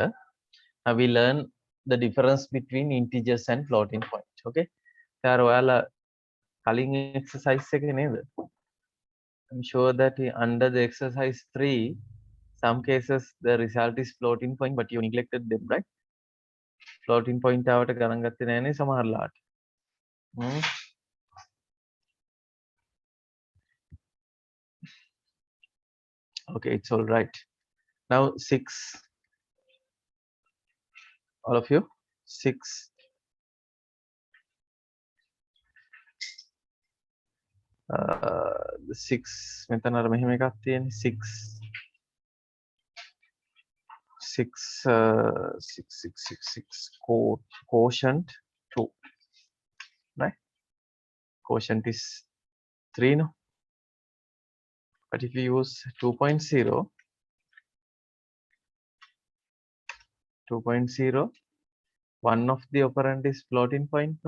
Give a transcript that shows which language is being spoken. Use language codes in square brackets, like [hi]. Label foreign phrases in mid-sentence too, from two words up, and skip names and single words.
[en] Now we learn the difference between integers and floating point. [si] Okay. දැන් ඔයාලා කලින් exercise එකේ නේද? [en] I'm sure that under the exercise 3, some cases the result is floating point, but you neglected them, right? Floating point [si] ආවට ගණන් ගත්තේ නෑනේ සමහරලාට. [en] Okay, it's all right. Now 6, all of you, 6. [si] The 6 මෙතන අර මෙහෙම එකක් තියෙන්නේ 6 [en] quotient 2, right? Quotient is 3, no? But if you use 2.0, 1 of the operand is floating point, no?